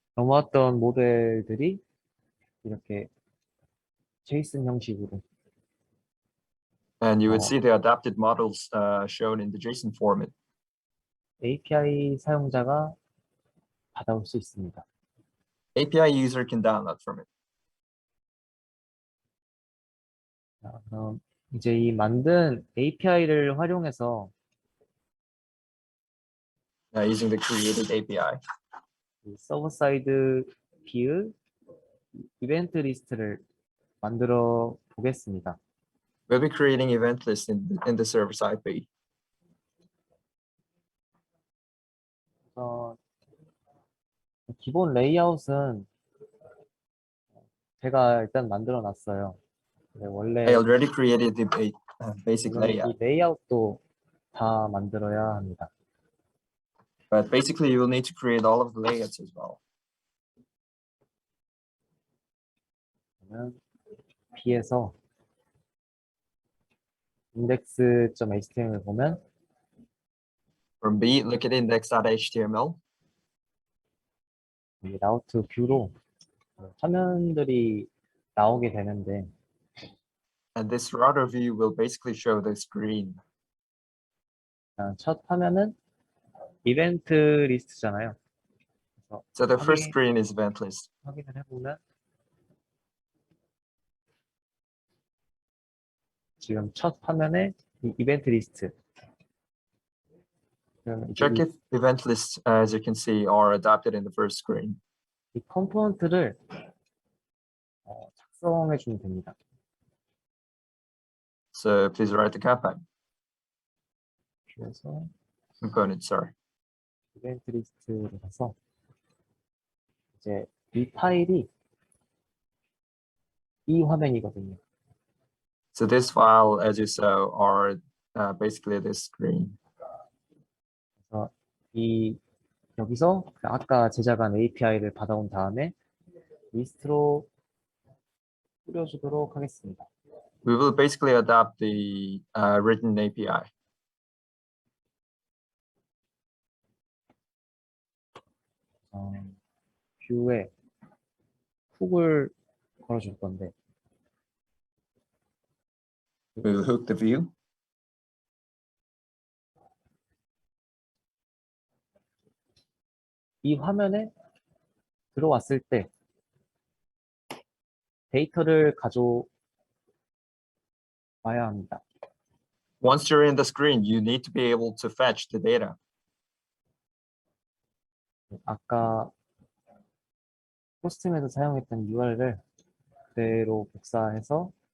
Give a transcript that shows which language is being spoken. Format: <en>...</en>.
<ko>넘어왔던 모델들이 이렇게 제이슨 형식으로</ko> <en>And you would Oh. see the adapted models shown in the JSON format.</en> <ko>API 사용자가 받아올 수 있습니다.</ko> <en>API user can download from it.</en> <ko>자, 그럼 이제 이 만든 API를 활용해서</ko> <en>Using the created API.</en> <ko>서버 사이드 뷰 이벤트 리스트를 만들어 보겠습니다.</ko> <en>We'll be creating event list in the server side page.</en> <ko>기본 레이아웃은 제가 일단 만들어 놨어요. 원래</ko> <en>I already created the basic</en> <ko>물론 이</ko> <en>layout,</en> <ko>레이아웃도 다 만들어야 합니다.</ko> <en>but basically you will need to create all of the layouts as well.</en> <ko>그러면 B에서 index.html 보면</ko> <en>From B, look at index.html.</en> <ko>이 라우트 뷰로 화면들이 나오게 되는데</ko> <en>And this router view will basically show the screen.</en> <ko>첫 화면은 이벤트 리스트잖아요. 그래서</ko> <en>So the first</en> <ko>확인-</ko> <en>screen is event list.</en> <ko>확인을 해보면 지금 첫 화면에 이 이벤트 리스트 그러면 이제</ko> <en>Check if event lists, as you can see, are adapted in the first screen.</en> <ko>이 컴포넌트를 작성해 주면 됩니다.</ko> <en>So please write the</en> <ko>그래서</ko> <en>component, sorry.</en> <ko>이벤트 리스트로 가서 이제 이 파일이 이 화면이거든요.</ko> <en>So this file, as you saw, are basically this screen.</en> <ko>그래서 이 여기서 아까 제작한 API를 받아온 다음에 리스트로 뿌려주도록 하겠습니다.</ko> <en>We will basically adapt the written API.</en> <ko>뷰에 훅을 걸어줄 건데</ko> <en>We will hook the view.</en> <ko>이 화면에 들어왔을 때 데이터를 봐야 합니다.</ko> <en>Once you're in the screen, you need to be able to fetch the data.</en> <ko>아까 포스트맨에서 사용했던 URL을 그대로 복사해서</ko>